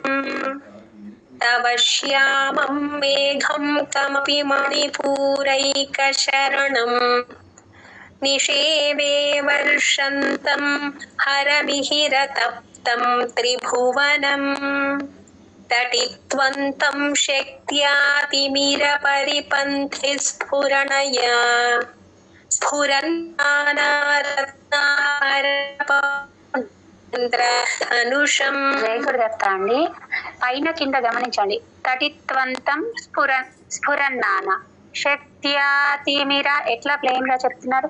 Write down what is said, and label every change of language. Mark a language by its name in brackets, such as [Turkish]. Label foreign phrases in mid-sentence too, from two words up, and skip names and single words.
[Sanskrit] तव श्यामं मेघं कमपि मणिपूरैकशरणम् निषेवे वर्षन्तं हरमिहिरतप्तं त्रिभुवनम् तटित्वन्तं शक्त्यातिमिरपरिपन्थि स्फुरणया స్ఫురన్నానారత్నాభరణపరిణద్ధేन्द्రధనుషం. [Telugu] జయ గురుదత్త అండి. పైన కింద గమనించండి. [Sanskrit] తటిత్వంతం స్ఫురన్నాన శక్త్యాతిమిర [Telugu] ఎట్లా ప్లెయిన్ గా చెప్తున్నారు.